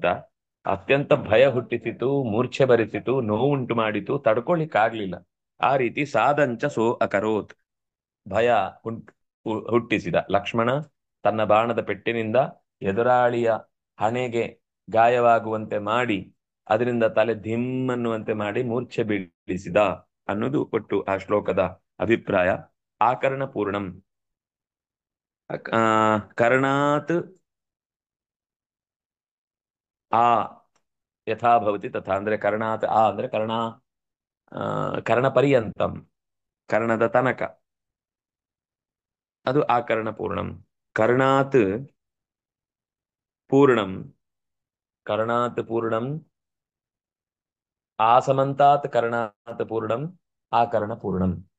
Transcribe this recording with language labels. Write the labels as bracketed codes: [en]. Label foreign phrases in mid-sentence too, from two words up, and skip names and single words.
[kn] ಅತ್ಯಂತ ಭಯ ಹುಟ್ಟಿಸಿತು ಮೂರ್ಛೆ ಬರಿಸಿತು ನೋವುಂಟು ಮಾಡಿತು ತಡ್ಕೊಳಿಕ್ಕಾಗ್ಲಿಲ್ಲ ಆ ರೀತಿ [sa] ಸಾದಂಚ ಸೋ ಅಕರೋತ್ [kn] ಭಯ ಹುಟ್ಟಿಸಿದ ಲಕ್ಷ್ಮಣ ತನ್ನ ಬಾಣದ ಪೆಟ್ಟಿನಿಂದ ಎದುರಾಳಿಯ ಹಣೆಗೆ ಗಾಯವಾಗುವಂತೆ ಮಾಡಿ ಅದರಿಂದ ತಲೆ ಧಿಮ್ಮನ್ನುವಂತೆ ಮಾಡಿ ಮೂರ್ಛೆ ಬೀಳಿಸಿದ ಅನ್ನೋದು ಒಟ್ಟು ಆ ಶ್ಲೋಕದ ಅಭಿಪ್ರಾಯ [sa] ಆಕರ್ಣ ಪೂರ್ಣಂ ಕರ್ಣಾತ್ ಆ ಯಥಾ ಭವತಿ ತಥಾ ಅಂದ್ರೆ ಕರ್ಣಾತ್ ಆ ಅಂದ್ರೆ ಕರ್ಣ ಪರ್ಯಂತಂ [kn] ಕರ್ಣದ ತನಕ ಅದು [sa] ಆಕರ್ಣ ಪೂರ್ಣಂ ಕರ್ಣಾತ್ ಪೂರ್ಣಂ ಆಸಮಂತಾತ್ ಕರ್ಣಾತ್ ಪೂರ್ಣಂ ಆಕರ್ಣ ಪೂರ್ಣಂ